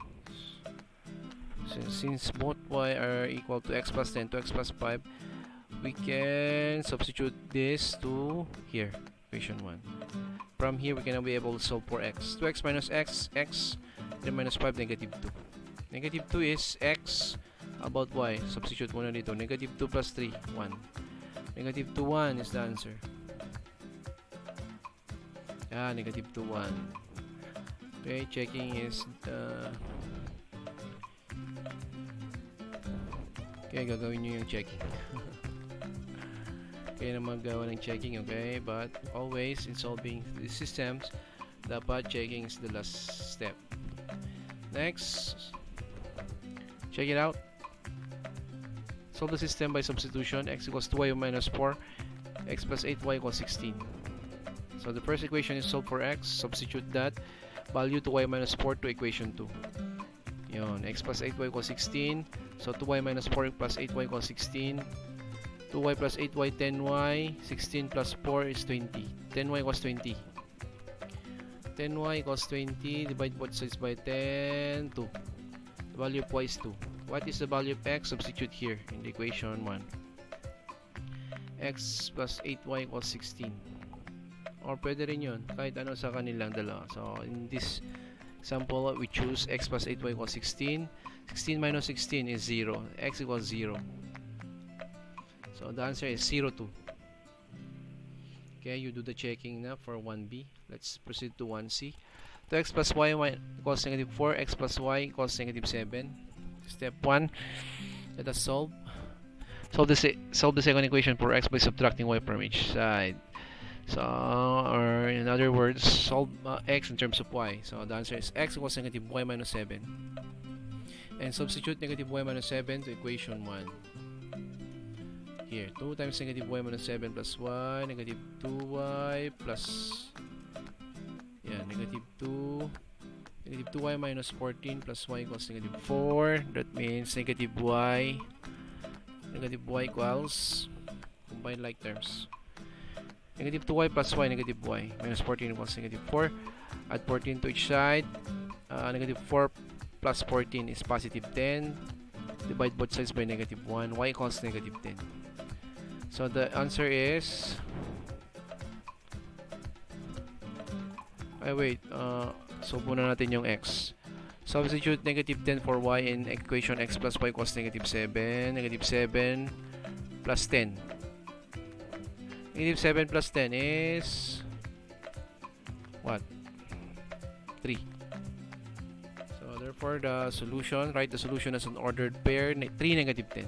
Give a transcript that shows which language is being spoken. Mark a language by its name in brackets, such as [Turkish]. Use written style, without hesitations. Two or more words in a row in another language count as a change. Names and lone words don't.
[English] Since both y are equal to x plus 10 to x plus 5, we can substitute this to here, equation 1. From here, we can now be able to solve for x. 2x minus x, x, 3 minus 5, negative 2. Negative 2 is x about y. [Filipino] Substitute muna dito. [English] Negative 2 plus 3, 1. Negative 2, 1 is the answer. Negative 2, 1. Okay, checking is okay, [Filipino] gagawin nyo yung [English] checking. [Filipino] Okay, na magawa ng checking, okay? [English] But always in solving the systems, dapat checking is the last step. Next, check it out. Solve the system by substitution. X equals 2y minus 4. X plus 8y equals 16. So the first equation is solved for x. Substitute that value 2y minus 4 to equation 2. Yun. X plus 8y equals 16. So 2y minus 4 plus 8y equals 16. 2y plus 8y, 10y. 16 plus 4 is 20. 10y equals 20. 10y equals 20. Divide both sides by 10. 2. The value of y is 2. What is the value of x? Substitute here in the equation 1. X plus 8y equals 16. [Filipino] Or pwede rin yun, kahit ano sa kanilang dalawa. [English] So, in this example, we choose x plus 8y equals 16. 16 minus 16 is 0. X equals 0. So, the answer is 0, 2. Okay, you do the checking na for 1B. Let's proceed to 1C. 2x plus y equals negative 4. X plus y equals negative 7. Step 1. Let us solve. Solve the second equation for x by subtracting y from each side. So, or in other words, solve x in terms of y. So, the answer is x equals negative y minus 7. And substitute negative y minus 7 to equation 1. Here, 2 times negative y minus 7 plus y, negative 2y plus, negative 2. Negative 2y minus 14 plus y equals negative 4. That means negative y equals, combine like terms. Negative 2y plus y, negative y. Minus 14 equals negative 4. Add 14 to each side. Negative 4 plus 14 is positive 10. Divide both sides by negative 1. Y equals negative 10. So the answer is... [Filipino] solve muna natin yung x. [English] Substitute negative 10 for y in equation x plus y equals negative 7. Negative 7 plus 10. Negative 7 plus 10 is what? 3. So therefore the solution, write the solution as an ordered pair, 3 negative 10.